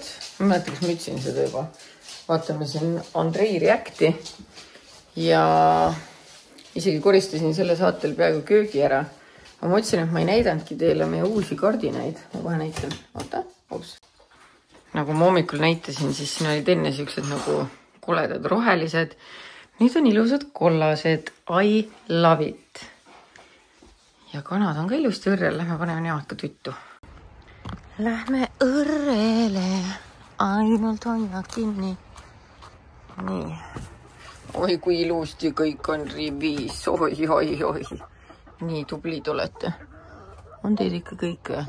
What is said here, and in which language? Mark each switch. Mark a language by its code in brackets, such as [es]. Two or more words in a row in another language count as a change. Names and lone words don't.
[et] Ma mäletan, kas ma ütlesin seda juba. Vaatame siin Andrei Reacti ja isegi koristasin selle saatel peaaegu köögi ära. Ma mõtlesin, et ma ei näidanudki teile meie uusi kardinaid. Ma kohe näitan. Oota. Ups. Nagu ma hommikul näitasin, siis siin olid enne siuksed nagu koledad rohelised. Nüüd on ilusad kollased. [en] I love it. [et] Ja kanad on ka ilusti õrrel. Lähme paneme nemad ka tuttu. Lähme õrrele. Ainult hoia kinni. Nii. Oi, kui ilusti kõik on rivis. Oi. Nii tublid olete. On teid ikka kõik või?